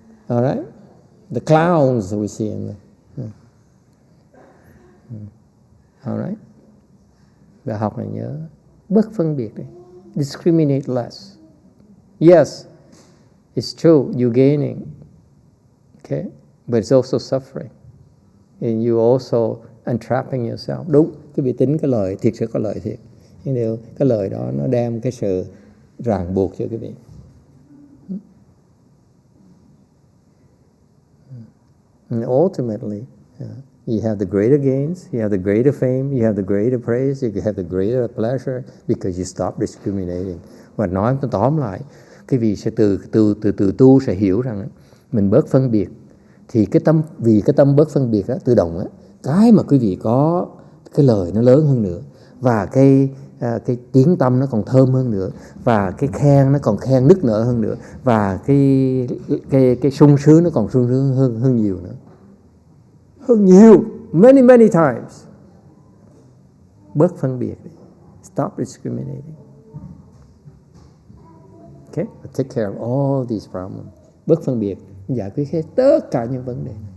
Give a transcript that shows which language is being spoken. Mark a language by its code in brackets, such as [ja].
[en] All right. The clouds we see in there. All right. [vi] Bài học này nhớ bớt phân biệt đi. [en] Discriminate less. Yes, it's true, you're gaining. Okay, but it's also suffering. And you also entrapping yourself. [vi] Đúng, cái vị tính cái lời thiệt sự có lợi thiệt. Nhưng điều cái lời đó nó đem cái sự ràng buộc cho quý vị. [en] And ultimately, you have the greater gains, you have the greater fame, you have the greater praise, you have the greater pleasure because you stop discriminating. [vi] Và nói tóm lại, cái vị sẽ từ tu sẽ hiểu rằng mình bớt phân biệt. Thì vì cái tâm bớt phân biệt đó, tự động á, cái mà quý vị có cái lời nó lớn hơn nữa, và cái tiếng tâm nó còn thơm hơn nữa, và cái khen nó còn khen nức nở hơn nữa, và cái sung sướng nó còn sung sướng hơn nhiều nữa, hơn nhiều, [en] many times. [vi] Bớt phân biệt, [en] stop discriminating. Okay, take care of all these problems. [vi] Bớt phân biệt, giải quyết hết tất cả những vấn đề.